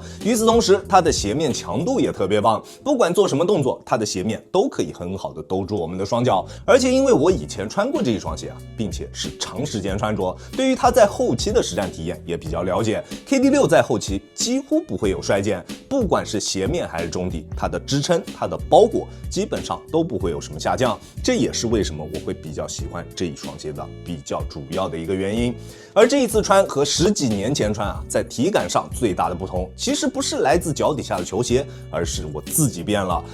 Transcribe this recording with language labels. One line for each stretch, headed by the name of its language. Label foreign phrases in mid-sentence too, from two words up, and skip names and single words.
Chinese: 與此同時，它的鞋面強度也特別棒，不管做什麼動作，它的鞋面都可以很好的兜住我們的雙腳。而且因為我以前穿過這一雙鞋並且是長時間穿着，對於它在後期的實戰體驗也比較了解。KD6 在後期幾乎不會有衰減。不管是鞋面還是中底，它的支撐、它的包裹基本上都不會有什麼下降，這也是為什麼我會比較喜歡這一雙鞋的比較主要的一個原因。而這一次穿和10幾年前穿在體感上最大的不同，其實不是來自腳底下的球鞋，而是我自己變了。